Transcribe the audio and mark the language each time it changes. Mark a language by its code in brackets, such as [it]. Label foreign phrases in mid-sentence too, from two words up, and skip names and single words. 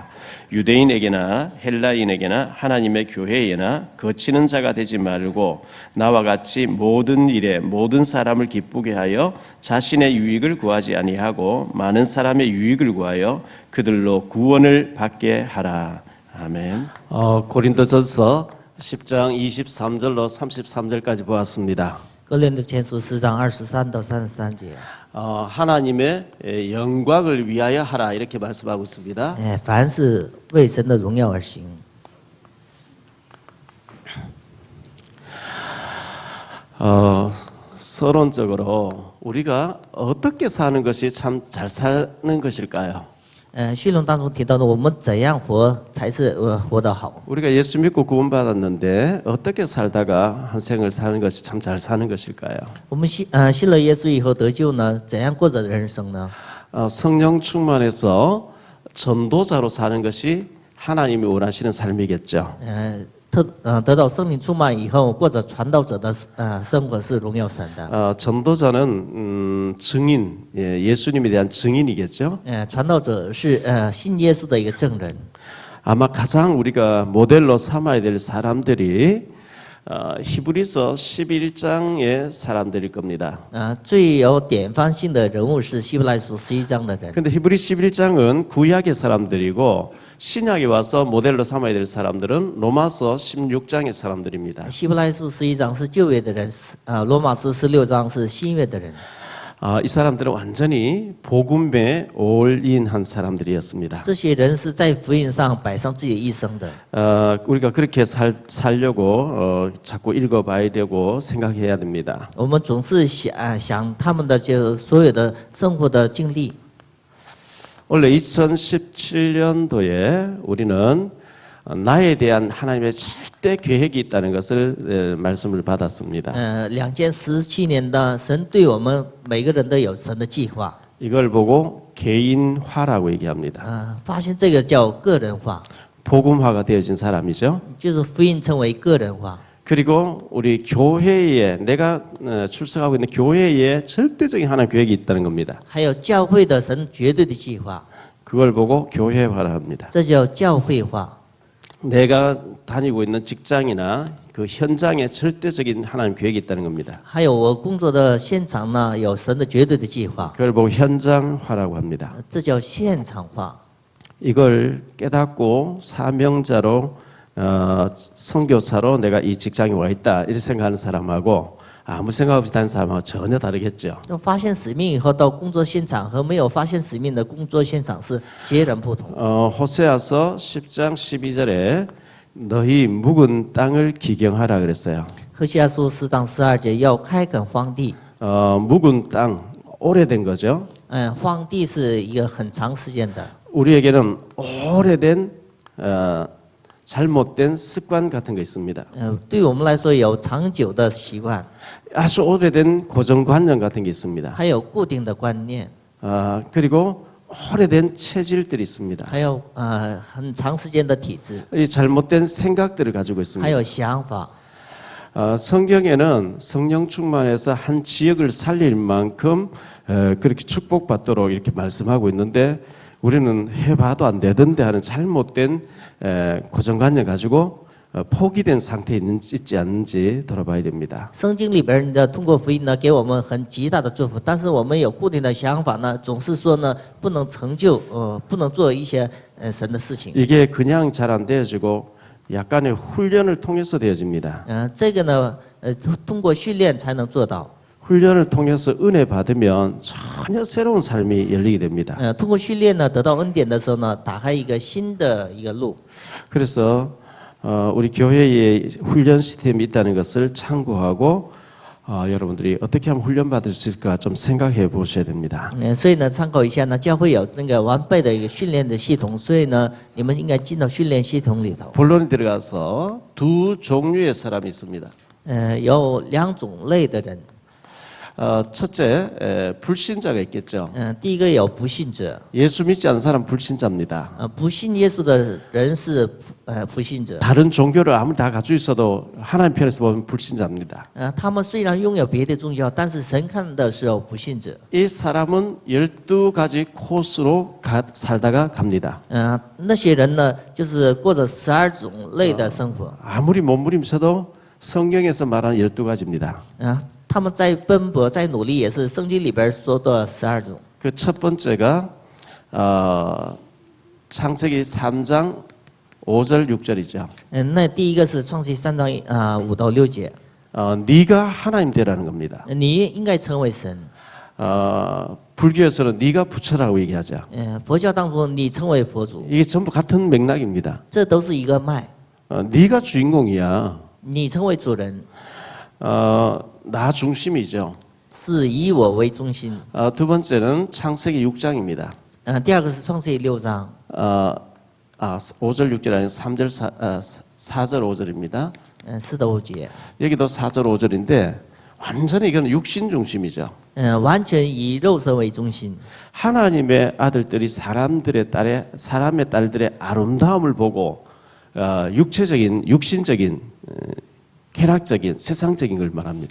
[ko] 유대인에게나 헬라인에게나 하나님의 교회에나 거치는 자가 되지 말고 나와 같이 모든 일에 모든 사람을 기쁘게 하여 자신의 유익을 구하지 아니하고 많은 사람의 유익을 구하여 그들로 구원을 받게 하라. 아멘. 고린도전서 10장 23절로 33절까지 보았습니다. [zh] 哥林多前书4章23到33节。 [ko] 하나님의 영광을 위하여 하라 이렇게 말씀하고 있습니다. [zh] 凡是为神的荣耀而行。 [ko] 서론적으로 우리가 어떻게 사는 것이 참 잘 사는 것일까요? [zh] 序论当中提到的，我们怎样活才是活得好？ [ko] 우리가 예수 믿고 구원받았는데 어떻게 살다가 한 생을 사는 것이 참 잘 사는 것일까요? [zh] 我们信了耶稣以后得救呢，怎样过着人生呢？ [ko] 성령 충만해서 전도자로 사는 것이 하나님이 원하시는 삶이겠죠. [zh] 得到圣灵充满以后，过着传道者的生活是荣耀神的。 [ko] 전도자는 증인, 예수님에 대한 증인이겠죠. [zh] 传道者是信耶稣的一个证人。 [ko] 아마 가장 우리가 모델로 삼아야 될 사람들이 히브리서 11장의 사람들일 겁니다. [zh] 最有典范性的人物是希伯来书11章的人。 [ko] 근데 히브리 11장은 구약의 사람들이고 신약에 와서 모델로 삼아야 될 사람들은 로마서 16장의 사람들입니다. [zh] 希伯来书11章是旧约的人，罗马书16章是新约的人。 [ko] 이 사람들은 완전히 복음에 올인한 사람들이었습니다. [zh] 这些人是在福音上摆上自己一生的。 [ko] 우리가 그렇게 살려고 자꾸 읽어봐야 되고 생각해야 됩니다. [zh] 我们总是想他们的就所有的生活的经历。 [ko] 원래 2017년도에 우리는 나에 대한 하나님의 절대 계획이 있다는 것을 말씀을 받았습니다. [zh] 2017 年的神对我们每个人都有神的计划。 [ko] 이걸 보고 개인화라고 얘기합니다. [zh] 发现这个叫个人化， [ko] 복음화가 되어진 사람이죠. [zh] 就是福音成为个人化。 [ko] 그리고 우리 교회에 내가 출석하고 있는 교회에 절대적인 하나님 계획이 있다는 겁니다. [zh] 还有教会的神绝对的计划， [ko] 그걸 보고 교회화라 합니다. [zh] 这叫教会化。 [ko] 내가 다니고 있는 직장이나 그 현장에 절대적인 하나님 계획이 있다는 겁니다. [zh] 还有我工作的现场呢，有神的绝对的计划， [ko] 그걸 보고 현장화라고 합니다. [zh] 这叫现场化。 [ko] 이걸 깨닫고 사명자로 선교사로 내가 이 직장에 와 있다 이렇게 생각하는 사람하고 아무 생각 없이 다니는 사람하고 전혀 다르겠죠. [zh] 发现使命以后到工作现场和没有发现使命的工作现场是截然不同。 [ko] 호세아서 10장 12절에 너희 묵은 땅을 기경하라 그랬어요. [zh] 何西阿书4章12节要开垦荒地。 [ko] 묵은 땅 오래된 거죠. [zh] 荒地是一个很长时间的。 [ko] 우리에게는 오래된 잘못된 습관 같은 거 있습니다. [zh] 对我们来说有长久的习惯， [ko] 아주 오래된 고정관념 같은 게 있습니다. [zh] 还有固定的观念， [ko] 그리고 오래된 체질들이 있습니다. [zh] 还有很长时间的体制， [ko] 이 잘못된 생각들을 가지고 [zh] 还 [ko] 있습니다. [zh] 有想法。 [ko] 성경에는 성령 충만해서 한 지역을 살릴 만큼 그렇게 축복받도록 이렇게 말씀하고 있는데 우리는 해봐도 안 되던데 하는 잘못된 고정관념 가지고 포기된 상태에 있지 않는지 돌아봐야 됩니다. [zh] 圣经里边的通过福音呢，给我们很极大的祝福，但是我们有固定的想法呢，总是说呢，不能成就，不能做一些神的事情。 [ko] 이게 그냥 잘 안 되어지고 약간의 훈련을 통해서 되어집니다. [zh] 这个呢，通过训练才能做到。 [ko] 훈련을 통해서 은혜 받으면 전혀 새로운 삶이 열리게 됩니다. [zh] 通过训练呢，得到恩典的时候呢，打开一个新的一个路。 [ko] 그래서 우리 교회에 훈련 시스템이 있다는 것을 참고하고 여러분들이 어떻게 하면 훈련 받을 수 있을까 좀 생각해 보셔야 됩니다. [zh] 所以呢，参考一下呢，教会有那个完备的一个训练的系统，所以呢，你们应该进到训练系统里头。 [ko] 본론에 들어가서 두 종류의 사람이 있습니다. [zh] 有两种类的人， [ko] 첫째 불신자가 있겠죠. [zh] 第一个有不信者， [ko] 예수 믿지 않는 사람 불신자입니다. [zh] 不信耶稣的人是不信者。 [ko] 다른 종교를 아무리 다 가지고 있어도 하나님 편에서 보면 불신자입니다. [zh] 他们虽然拥有别的宗教，但是神看的时候不信者。 [ko] 이 사람은 12가지 코스로 살다가 갑니다. [zh] 那些人呢，就是过着12种类的生活。 [ko] 아무리 몸부림쳐도 성경에서 말하는 12가지입니다. [zh] 他们在奔波，在努力，也是圣经里边说的12种。 [ko] 그 첫 번째가 창세기 3장 5절 6절이죠. [zh] 那第一个是创世3章5到6节， [ko] 네가 하나님 되라는 겁니다. [zh] 你应该成为神。 [ko] 불교에서는 네가 부처라고 얘기하죠. [zh] 佛教当中你成为佛祖， [ko] 이게 전부 같은 맥락입니다. [zh] 这都是一个脉。 [ko] 네가 주인공이야. [zh] 你成为主人， [ko] 나 중심이죠. [zh] 是以我为中心。 [ko] 두 번째는 창세기 6장입니다. [zh] 第二个是创世记6章， [ko] 5절 6절 아니고 3절 4절 5절입니다. [zh] 4 到5节， [ko] 여기도 4절 5절인데 완전히 이건 육신 중심이죠. [zh] 完全以肉身为中心。 [ko] 하나님의 아들들이 사람의 딸들의 아름다움을 보고 육체적인 육신적인 쾌락적인 세상적인 걸 말합니다.